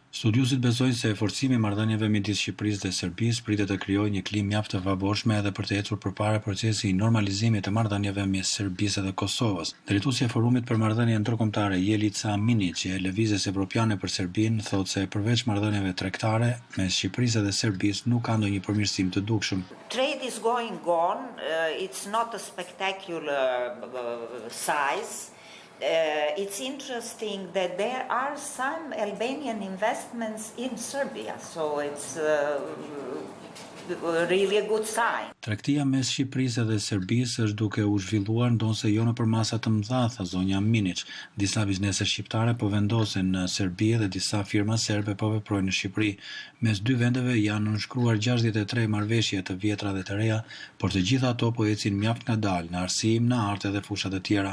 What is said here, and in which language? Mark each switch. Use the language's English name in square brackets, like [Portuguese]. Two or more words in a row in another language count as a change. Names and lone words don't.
[Albanian] Studiosit besojnë se forcimi i marrëdhënieve midis Shqipërisë dhe Serbisë pritet të krijojë një klim mjaft të favorshme edhe për të ecur përpara procesi i normalizimit të marrëdhënieve mes Serbisë dhe Kosovës. Drejtuesja e forumit për marrëdhënie ndërkombëtare Jelica Minić e Lëvizjes Evropiane për Serbinë thotë se përveç marrëdhënieve tregtare mes Shqipërisë dhe Serbisë nuk ka ndonjë përmirësim të dukshëm. [English] Trade is going on. It's not a spectacular size. It's interesting that there are some Albanian investments in Serbia, so it's really a good sign. [Albanian] Tregtia mes Shqipërisë dhe Serbisë është duke u zhvilluar ndonse jo nëpër masa të mëdha, tha zonja Minić. Disa biznese shqiptare po vendosen në Serbi dhe disa firma serbe po veprojnë në Shqipëri. Mes dy vendeve janë nënshkruar 63 marrëveshje të vjetra dhe të reja, por të gjitha ato po ecin mjaft ngadalë në arsim, në arte dhe fusha të tjera.